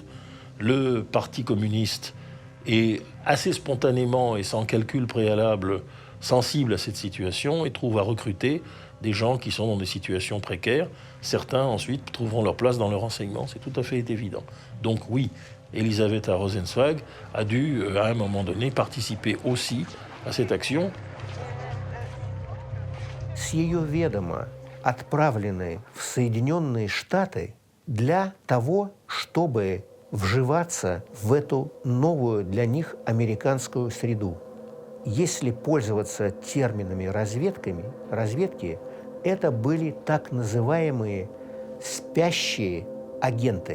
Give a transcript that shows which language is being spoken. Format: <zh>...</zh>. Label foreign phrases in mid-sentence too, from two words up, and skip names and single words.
<fr>Le Parti communiste est assez spontanément et sans calcul préalable sensible à cette situation et trouve à recruter des gens qui sont dans des situations précaires. Certains, ensuite, trouveront leur place dans le renseignement, c'est tout à fait évident. Donc oui, Elizaveta Rosenzweig a dû, à un moment donné, participer aussi à cette action.</fr> <ru>С ее ведома отправлены в Соединенные Штаты для того, чтобы вживаться в эту новую для них американскую среду. Если пользоваться терминами разведки, это были так называемые спящие агенты.</ru>